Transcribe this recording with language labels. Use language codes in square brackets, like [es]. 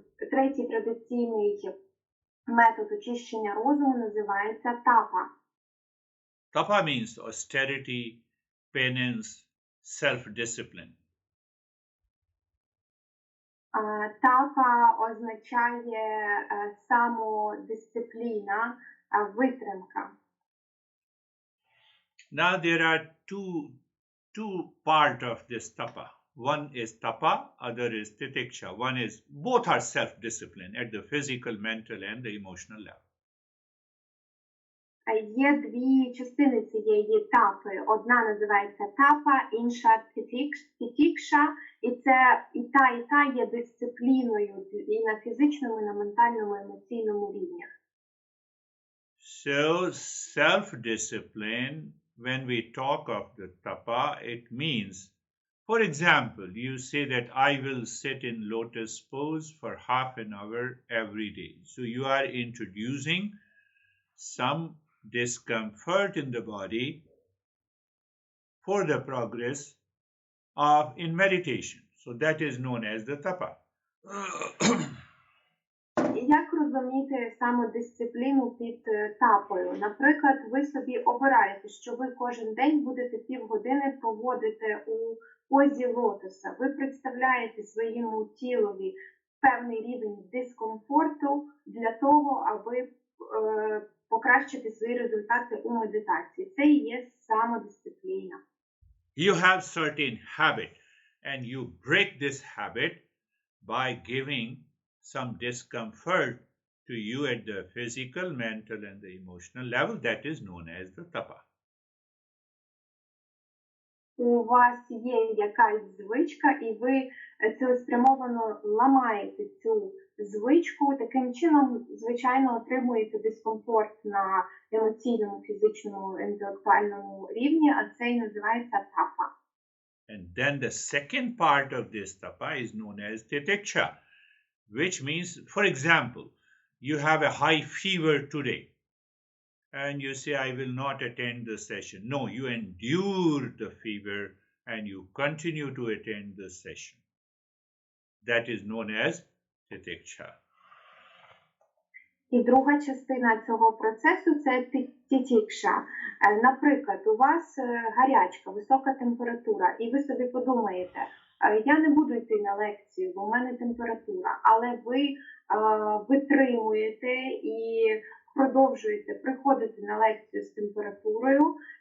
[uk] Третій традиційний метод очищення розуму називається тапа. [en] Tapa means austerity, penance, self-discipline. [uk] Тапа означає самодисципліна, витримка. [en] Now there are two part of this tapa. One is tapa, other is titiksha. Both are self-discipline at the physical, mental, and the emotional level. [uk] Є дві частини цієї тапи. Одна називається тапа, інша титікша. І це і та є дисципліною і на фізичному, і на ментальному, і емоційному рівнях. [en] So self-discipline, when we talk of the tapa, it means, for example, you say that I will sit in lotus pose for half an hour every day. So you are introducing some discomfort in the body for the progress in meditation. So that is known as the tapa. [uk] Як розуміти самодисципліну під тапою? Наприклад, ви собі обираєте, що ви кожен день будете півгодини проводити у позі лотоса. Ви представляєте своєму тілові певний рівень дискомфорту для того, аби покращити свої результати у медитації. Це і є самодисципліна. [en] You have certain habit and you break this habit by giving some discomfort to you at the physical, mental, and the emotional level. That is known as the tapa. [uk] У вас є якась звичка, і ви цілеспрямовано ламаєте цю звичку, таким чином, звичайно, отримуєте дискомфорт на емоційному, фізичному, інтелектуальному рівні, а це і називається тапа. [en] And then the second part of this tapa is known as titiksha, which means, for example, you have a high fever today and you say, I will not attend the session. No, you endure the fever and you continue to attend the session. That is known as titiksha. [uk] І друга частина цього процесу – це титікша. Наприклад, у вас гарячка, висока температура, і ви собі подумаєте, я не буду йти на лекцію, бо в мене температура, але ви витримуєте і продовжуєте приходити на лекцію з температурою,